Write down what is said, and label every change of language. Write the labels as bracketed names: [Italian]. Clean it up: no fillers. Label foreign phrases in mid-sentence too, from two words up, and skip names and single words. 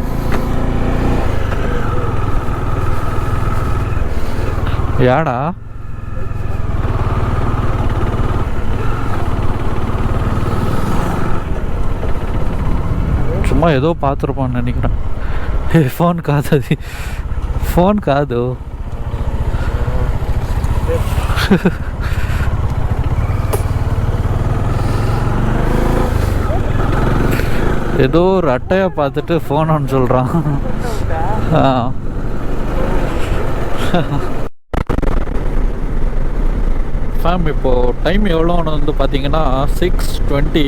[Tamil] யாடா சும்மா ஏதோ பார்த்துருப்பான்னு நினைக்கிறேன். [Telugu] ஃபோன் కాదు, అది ఫోన్ కాదు. [Tamil] ஏதோ ஒரு அட்டையை பார்த்துட்டு ஃபோன்னு சொல்கிறான். ஃபேம், இப்போது டைம் எவ்வளோன்னு வந்து பார்த்திங்கன்னா 6:20.